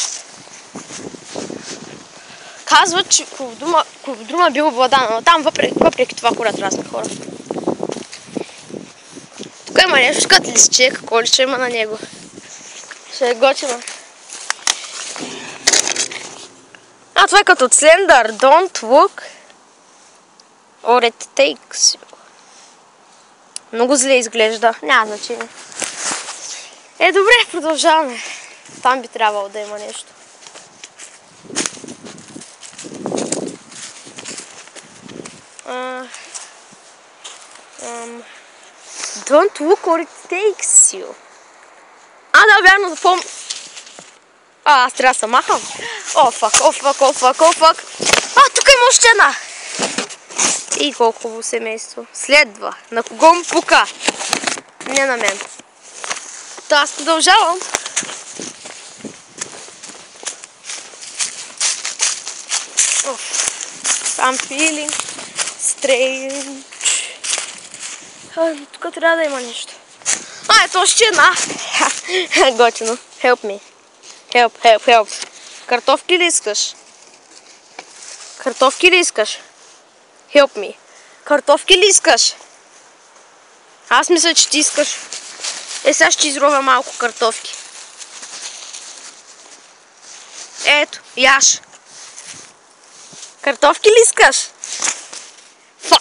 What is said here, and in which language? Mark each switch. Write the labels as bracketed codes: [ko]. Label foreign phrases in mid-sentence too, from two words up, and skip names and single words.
[bg] Казват, че Колодрума бил обладан, но там въпреки това ходят разни хора. Тук има нещо като листче, какво ли ще има на него. Ще е готино. Това е като Slender, [en] don't look or it takes you. [bg] Много зле изглежда, няма значение. Добре, продължаваме. Там би трябвало да има нещо. [en] Don't look or it takes you. [bg] Да, вярно, да помня. Аз трябва да се махам. Фак. Тук има още една. И колко хубаво семейство. Следва. На кого му пука? Не на мен. Аз продължавам. [en] I'm feeling strange. [bg] Тук трябва да има нещо. Ето още една. Готино. [en] Help me. Help. [bg] Картофки ли искаш? [en] Help me. [bg] Картофки ли искаш? Аз мисля, че ти искаш. Сега ще изровя малко картофки. Ето, яш. Картофки ли искаш? Фак.